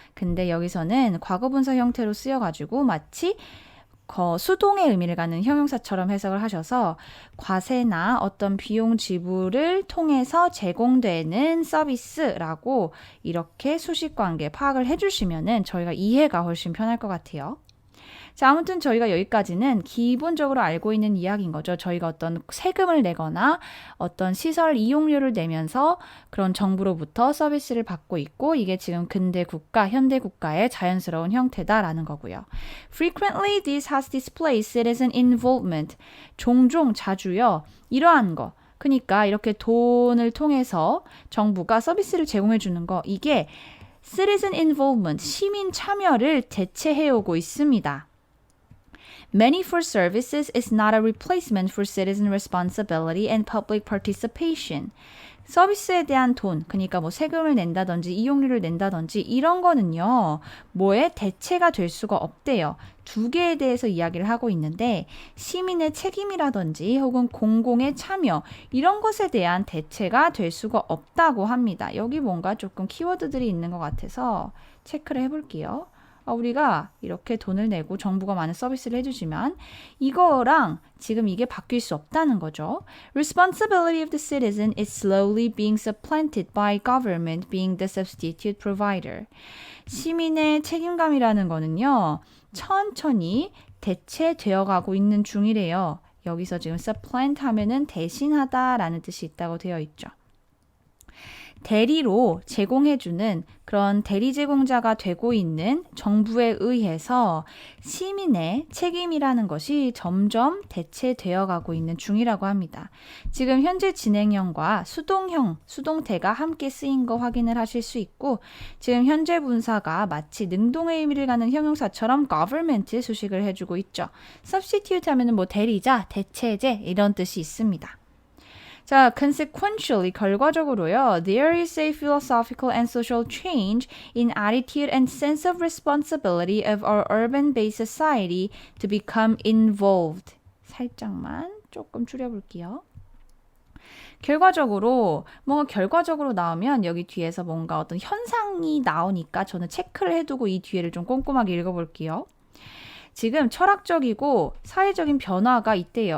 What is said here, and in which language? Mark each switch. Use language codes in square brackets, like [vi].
[ko] 근데 여기서는 과거분사 형태로 쓰여가지고 마치 수동의 의미를 갖는 형용사처럼 해석을 하셔서 과세나 어떤 비용 지불을 통해서 제공되는 서비스라고 이렇게 수식관계 파악을 해주시면은 저희가 이해가 훨씬 편할 것 같아요. 자, 아무튼 저희가 여기까지는 기본적으로 알고 있는 이야기인 거죠. 저희가 어떤 세금을 내거나 어떤 시설 이용료를 내면서 그런 정부로부터 서비스를 받고 있고 이게 지금 근대 국가, 현대 국가의 자연스러운 형태다라는 거고요. [en] Frequently, this has displayed citizen involvement. [ko] 종종, 자주요. 이러한 거. 그러니까 이렇게 돈을 통해서 정부가 서비스를 제공해 주는 거. 이게 [en] citizen involvement, [ko] 시민 참여를 대체해오고 있습니다. [en] Money for services is not a replacement for citizen responsibility and public participation. [ko] 서비스에 대한 돈, 그러니까 뭐 세금을 낸다든지 이용료를 낸다든지 이런 거는요, 뭐에 대체가 될 수가 없대요. 두 개에 대해서 이야기를 하고 있는데 시민의 책임이라든지 혹은 공공의 참여 이런 것에 대한 대체가 될 수가 없다고 합니다. 여기 뭔가 조금 키워드들이 있는 것 같아서 체크를 해볼게요. 우리가 이렇게 돈을 내고 정부가 많은 서비스를 해주지만 이거랑 지금 이게 바뀔 수 없다는 거죠. [en] Responsibility of the citizen is slowly being supplanted by government being the substitute provider. [ko] 시민의 책임감이라는 거는요. 천천히 대체되어 가고 있는 중이래요. 여기서 지금 supplant 하면은 대신하다라는 뜻이 있다고 되어 있죠. 대리로 제공해주는 그런 대리 제공자가 되고 있는 정부에 의해서 시민의 책임이라는 것이 점점 대체되어 가고 있는 중이라고 합니다. 지금 현재 진행형과 수동태가 함께 쓰인 거 확인을 하실 수 있고 지금 현재 분사가 마치 능동의 의미를 갖는 형용사처럼 government 수식을 해주고 있죠. substitute 하면은 뭐 대리자, 대체제 이런 뜻이 있습니다. 자, consequentially, 결과적으로요. [en] There is a philosophical and social change in attitude and sense of responsibility of our urban-based society to become involved. [ko] 살짝만 조금 줄여볼게요. 결과적으로 나오면 여기 뒤에서 뭔가 어떤 현상이 나오니까 저는 체크를 해두고 이 뒤에를 좀 꼼꼼하게 읽어볼게요. 지금 철학적이고 사회적인 변화가 있대요.